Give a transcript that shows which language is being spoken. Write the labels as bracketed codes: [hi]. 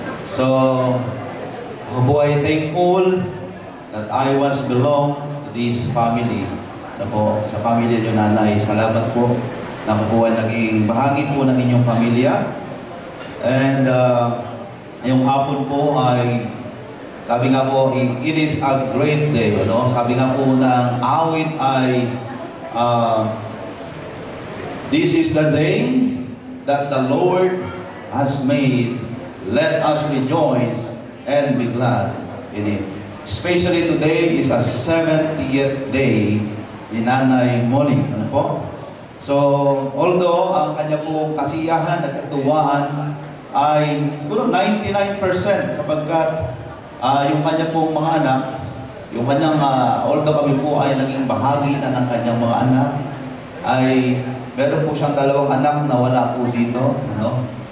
[en] So, [tl] ako po ay [en] thankful that I was belong to this family. [tl] Po, sa pamilya niyo, Nanay, salamat po na ako po ay naging bahagi po ng inyong pamilya. And yung hapon po ay, sabi nga po, [en] it is a great day. [tl] Ano? Sabi nga po ng awit ay, [en] this is the day that the Lord has made. Let us rejoice and be glad in it. Especially today is a 70th day ni Nanay Monique. [tl] Ano po? So, although ang kanya po kasiyahan at katuwaan ay siguro 99% sapagkat yung kanya pong mga anak, yung kanyang, although kami po ay naging bahagi na ng kanyang mga anak, ay meron po siyang 2 anak na wala po dito. Ano?